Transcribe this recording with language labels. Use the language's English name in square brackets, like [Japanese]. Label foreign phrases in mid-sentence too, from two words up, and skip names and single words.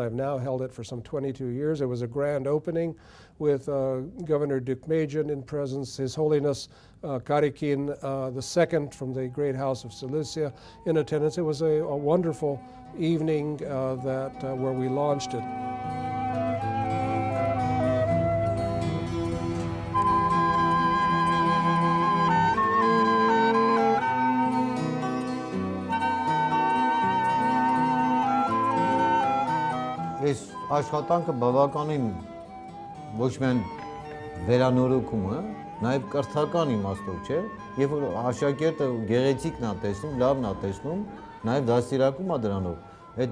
[English] I've now held it for some 22 years. It was a grand opening with Governor Dukmajian in presence, His Holiness Karikin II from the Great House of Cilicia in attendance. It was a wonderful evening where we launched it. [Armenian] Այս աշխատանքը բավականին ոչ միայն վերանորոգում է, նաև կրթական իմաստով չէ, երբ որ աշակերտը գեղեցիկն է տեսնում, լավն է տեսնում, նաև դաստիարակում է դրանով։ Այդ